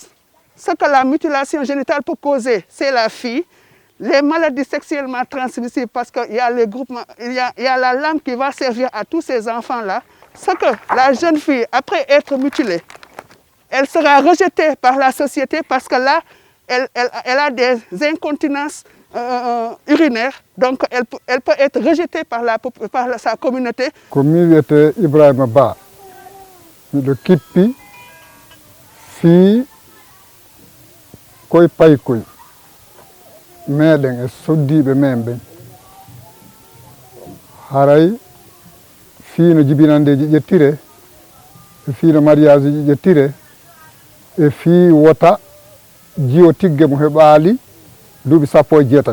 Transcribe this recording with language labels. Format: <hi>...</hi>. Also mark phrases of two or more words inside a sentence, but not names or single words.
<fr>Ce que la mutilation génitale peut causer, c'est la fille, les maladies sexuellement transmissibles, parce qu'il y a le groupement, il y a la langue qui va servir à tous ces enfants-là. Ce que la jeune fille, après être mutilée, elle sera rejetée par la société parce que là, elle a des incontinences urinaires, donc elle peut être rejetée par sa communauté.</fr> <ff>Communauté Ibrahima Ba, le kippi, fille, koy paykoy, meɗen e soddiɓe men ɓen. Haray, fii no jibinandeji ƴettire, e fii no mariage ji ƴettire, e fii wota jiyo tigge mo heɓaali duuɓi 17.</ff>